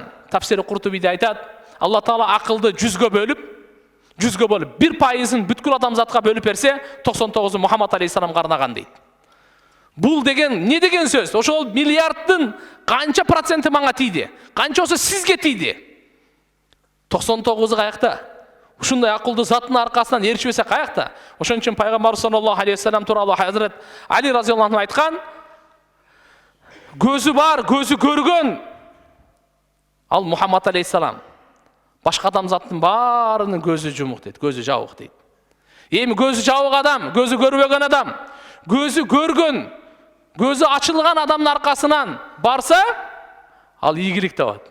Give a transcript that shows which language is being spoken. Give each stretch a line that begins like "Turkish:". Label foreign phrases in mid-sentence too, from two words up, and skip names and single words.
Kyrgyz: Тафсири Куртубиде айтат, Алла Таала акылды 100гө бөлүп, 1%-ын бүткүл адамзатка бөлүп берсе, 99-у Мухаммад алейхиссаламга арнаган дейт. Бул деген не деген сөз? Ошол миллиарддын канча проценти мага тийди? Канчасы сизге тийди? 99-у каякта? Ушундай акылдуу заттын аркасынан эришпесе каякта? Ошон үчүн пайгамбар
Arabic: صلى الله عليه وسلم
Kyrgyz: тууралуу Хазрат Али
Arabic: رضي الله عنه
Kyrgyz: айткан, көзү бар, көзү көргөн ал Мухаммад алейхиссалам. Башка адамзаттын баарынын көзү жумук дейт, көзү жабык дейт. Эми көзү жабык адам, көзү көрбөгөн адам, көзү көргөн, көзү ачылган адамдын аркасынан барса, ал ийгилик табат.